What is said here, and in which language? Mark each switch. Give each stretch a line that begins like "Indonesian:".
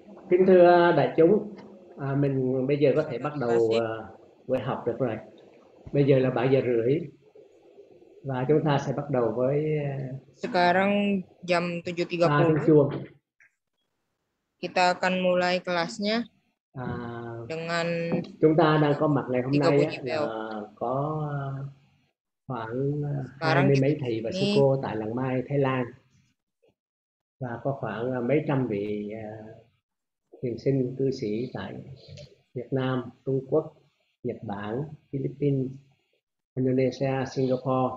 Vietnamese: Kính thưa đại chúng, mình bây giờ có thể bắt đầu buổi học được rồi. Bây giờ là 7 giờ rưỡi và chúng ta sẽ bắt đầu với
Indonesian: Sekarang jam 7.30. Kita akan mulai kelasnya dengan
Vietnamese: chúng ta đang có mặt ngày hôm nay là có khoảng 20 mấy thầy và sư cô tại Làng Mai, Thái Lan, và có khoảng mấy trăm vị thiền sinh cư sĩ tại Việt Nam, Trung Quốc, Nhật Bản, Philippines, Indonesia, Singapore.